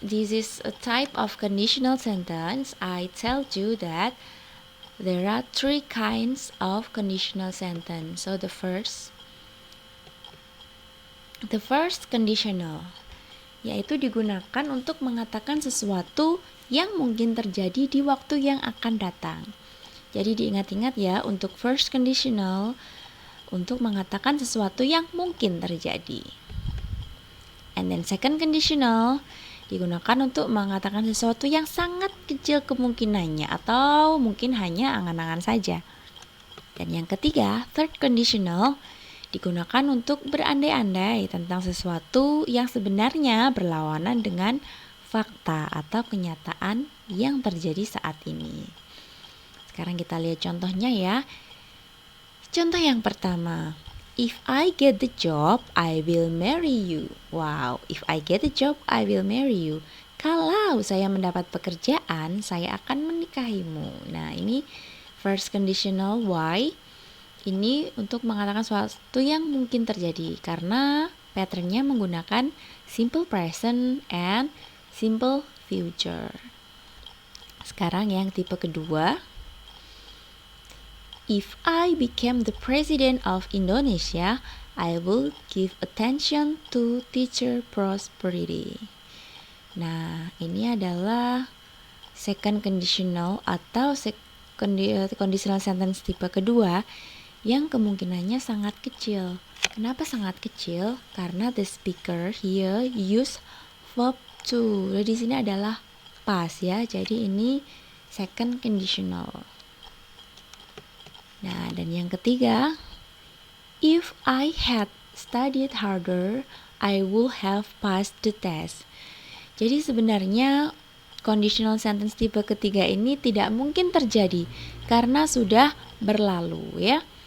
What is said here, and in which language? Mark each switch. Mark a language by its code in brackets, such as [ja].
[en] This is a type of conditional sentence. I told you that there are 3 kinds of conditional sentence. So the first conditional, [id] yaitu digunakan untuk mengatakan sesuatu yang mungkin terjadi di waktu yang akan datang. Jadi diingat-ingat ya, untuk first conditional untuk mengatakan sesuatu yang mungkin terjadi. [en] And then [id] second conditional digunakan untuk mengatakan sesuatu yang sangat kecil kemungkinannya atau mungkin hanya angan-angan saja. Dan yang ketiga, third conditional digunakan untuk berandai-andai tentang sesuatu yang sebenarnya berlawanan dengan fakta atau kenyataan yang terjadi saat ini. Sekarang kita lihat contohnya ya. Contoh yang pertama, [en] if I get the job, I will marry you. Wow, if I get the job, I will marry you. [id] Kalau saya mendapat pekerjaan, saya akan menikahimu. Nah, ini first conditional why. Ini untuk mengatakan sesuatu yang mungkin terjadi karena patternnya menggunakan simple present and simple future. Sekarang yang tipe kedua, [en] If I became the president of Indonesia, I will give attention to teacher prosperity. [id] Nah, ini adalah second conditional atau conditional sentence tipe kedua yang kemungkinannya sangat kecil. Kenapa sangat kecil? Karena [en] the speaker here use verb to. [id] Di sini adalah past ya. Jadi ini second conditional. Nah, dan yang ketiga, [en] if I had studied harder, I would have passed the test. [id] Jadi sebenarnya conditional sentence tipe ketiga ini tidak mungkin terjadi karena sudah berlalu ya.